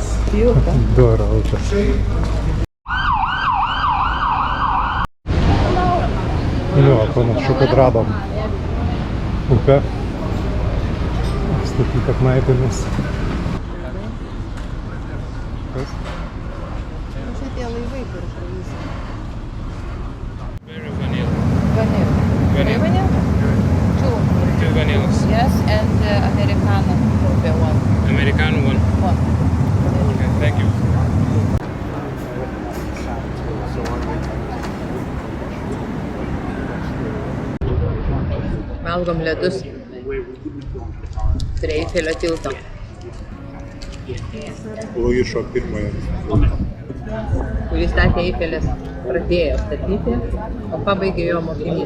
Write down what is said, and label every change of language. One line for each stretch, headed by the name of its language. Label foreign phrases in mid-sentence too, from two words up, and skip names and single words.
Lithuanian: Douro upės. Jo, panašu, kad radom upę. Statyta knaipėmis. Kas? Čia tie laivai, kur praeis.
English: Very vanilla. Vanilla. Vanilla. Two. 2 vanillas. Yes, and Americano. The one. Americano 1. One. Okay, thank you.
Lithuanian: Valgom ledus. Prie Eifelio tilto. Luišo I, Kurį statė Eifelis, pradėjo statyti, o pabaigė jo mokinys.